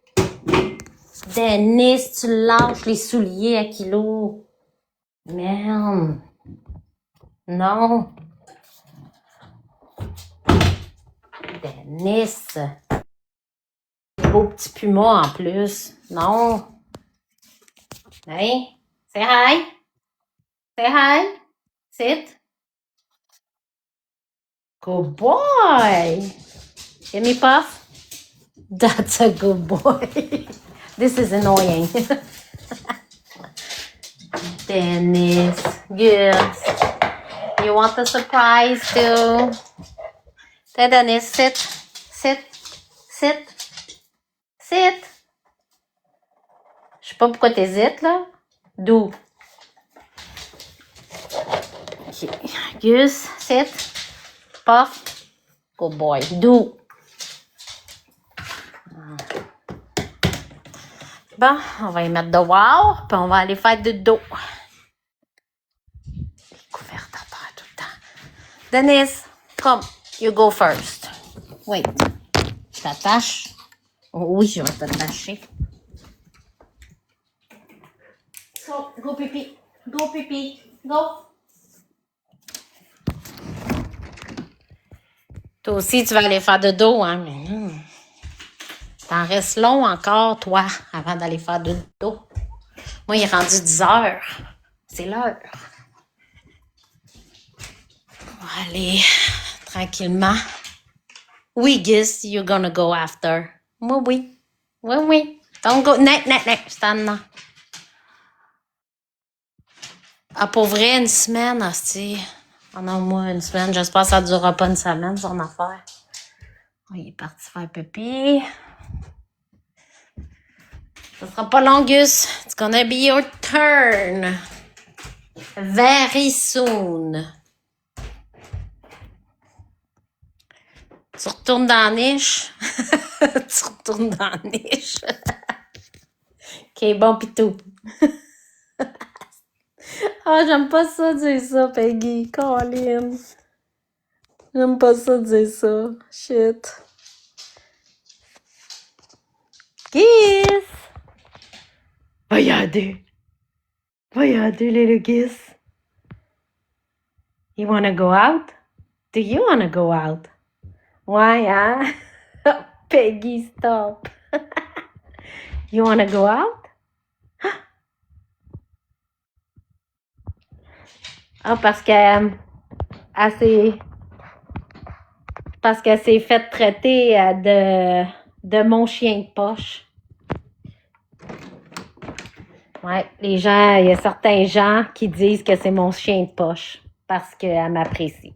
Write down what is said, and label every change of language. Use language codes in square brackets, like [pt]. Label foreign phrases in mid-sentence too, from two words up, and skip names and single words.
[fr] Dennis, tu lâches les souliers à kilo. Merde. Non. Dennis. Beau petit puma en plus. Non. [en] Hey. Say hi. Say hi. Sit. Good boy. Give me puff. That's a good boy. This is annoying. Dennis. Good. You want the surprise too? Hey, Dennis, sit. Sit. Sit. Sit. [fr] Je sais pas pourquoi t'hésites, là. [en] Do. Okay. Gus, sit. Puff. Good boy. Do. [fr] Bon, on va y mettre dehors, puis on va aller faire du dos. Couverte à terre tout le temps. [en] Dennis, come. You go first. Wait. [fr] Je t'attache. Oh, oui, je vais t'attacher. [en] So, go pipi. Go pipi. Go. [fr] Toi aussi, tu vas aller faire de dos, hein? Mais non. T'en restes long encore, toi, avant d'aller faire de dos. Moi, il est rendu 10 heures. C'est l'heure. On va aller tranquillement. Oui, [en] Guess, you're gonna go after. [fr] Oui, oui. Oui, oui. [en] Don't go. [fr] Non, non, non. Stand là. Ah, pour vrai, une semaine, hostie. Oh non, moi, une semaine. J'espère que ça ne durera pas une semaine, son affaire. Oh, il est parti faire pipi. Ça sera pas long, Gus. [en] It's gonna be your turn. Very soon. [fr] Tu retournes dans la niche. Tu retournes dans la niche. OK, bon pis tout. Ah, j'aime pas ça dire ça, Peggy. Colin. J'aime pas ça dire ça. Shit. Kiss! Voyons-y. Voyons-y, [en] little kiss. You wanna go out? Do you wanna go out? Why, hein? Peggy, stop. You wanna go out? [fr] Ah, parce qu'elle s'est fait traiter de mon chien de poche. Ouais, il y a certains gens qui disent que c'est mon chien de poche parce qu'elle m'apprécie.